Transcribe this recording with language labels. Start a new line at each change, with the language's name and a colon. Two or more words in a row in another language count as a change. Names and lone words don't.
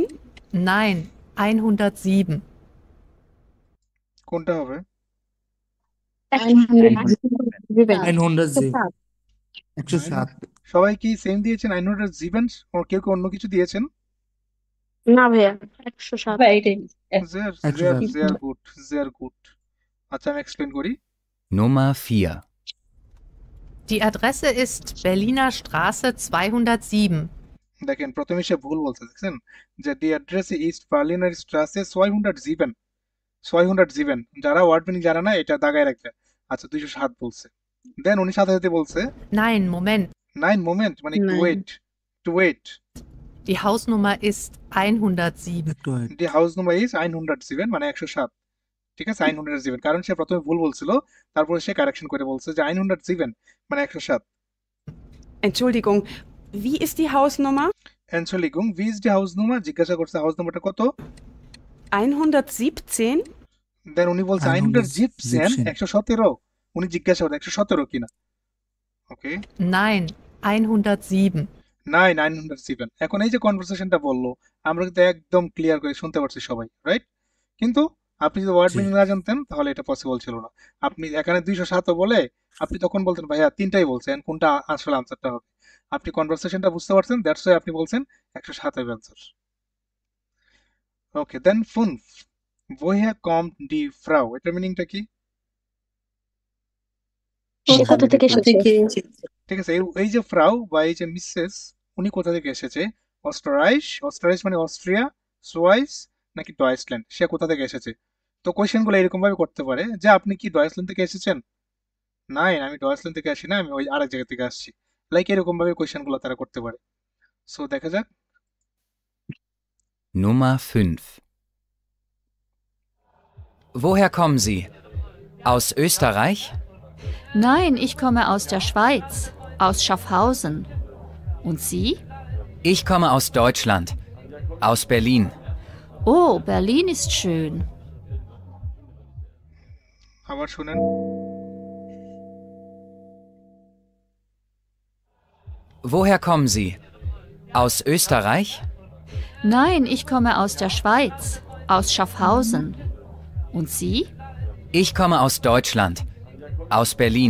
German: Nein, 107.
Bangla: কোনটা হবে? 107. 107. সবাই কি সেম দিয়েছেন 907? ও কেউ কি অন্য কিছু দিয়েছেন? না ভাইয়া 107। ভাই এটাই
German: sehr gut, sehr gut.
Bangla: আচ্ছা আমি এক্সপ্লেন করি।
German: Nummer 4. Die Adresse ist Berliner Straße 207.
Bangla: দেখেন প্রথমে সে ভুল বলছে, দেখছেন যে
German: die Adresse ist Berliner Straße
Bangla: 207, 207। যারা ওয়ার্ড মিনিং জানে না এটা দাগায় রাখবে। আচ্ছা 207 বলছে। দেন উনি সাথে সাথে বলছে
German: Nein, Moment.
Bangla: 9 মোমেন্ট মানে টু
German: Nein.
English: wait, to wait.
German: Die Hausnummer ist 107. die Hausnummer ist
Bangla: 107 মানে 107, ঠিক আছে? 107 কারণ সে প্রথমে ভুল বলছিল, তারপরে সে কারেকশন করে বলছে যে 107 মানে 107।
German: Entschuldigung, wie ist die Hausnummer? Entschuldigung, wie ist die Hausnummer,
Bangla: জিজ্ঞাসা করছে হাউস নাম্বারটা কত। 117? দেন উনি বলছে 117, 117। উনি জিজ্ঞাসা করে 117 কিনা। ওকে,
German: Nein, 107. 907।
Bangla: এখন এই যে কনভারসেশনটা বললো আমরা কিন্তু একদম ক্লিয়ার করে শুনতে পারছি সবাই, রাইট? কিন্তু আপনি যদি ওয়ার্ড জি। মিনিং না জানতেন তাহলে এটা পসিবল ছিল না। আপনি এখানে 207 বলে আপনি তখন বলতেন ভাইয়া 3টাই বলছেন, কোনটা আসলে আনসারটা হবে? আপনি কনভারসেশনটা বুঝতে পারছেন,
English: that's why
Bangla: আপনি বলছেন 107 হবে আনসার। ওকে, দেন 5,
German: woher kommt die Frau,
Bangla: এটার মিনিংটা কি? কোথা থেকে এসেছে? ঠিক আছে, এই যে ফ্রাউ বা এই যে মিসেস, উনি কোথা থেকে এসেছে? অস্ট্রাইশ, অস্ট্রাইশ মানে অস্ট্রিয়া, সুইস নাকি ডয়েচল্যান্ড, সে কোথা থেকে এসেছে? তো কোয়েশ্চেন গুলো এরকম ভাবে করতে পারে যে আপনি কি ডয়েচল্যান্ড থেকে এসেছেন? নাই, আমি ডয়েচল্যান্ড থেকে আসি না, আমি ওই আরেক জায়গা থেকে আসছি। লাইক এরকম ভাবে কোয়েশ্চেন গুলো তারা করতে পারে। সো দেখা যাক।
German: Nummer 5. Woher kommen Sie? Aus Österreich? Nein, ich komme aus der Schweiz, aus Schaffhausen. Und Sie? Ich komme aus Deutschland. Aus Berlin. Oh, Berlin ist schön.
Bangla: আবার শুনেন।
German: Woher kommen Sie? Aus Österreich? Nein, ich komme aus der Schweiz, aus Schaffhausen. Und Sie? Ich komme aus Deutschland. Aus Berlin.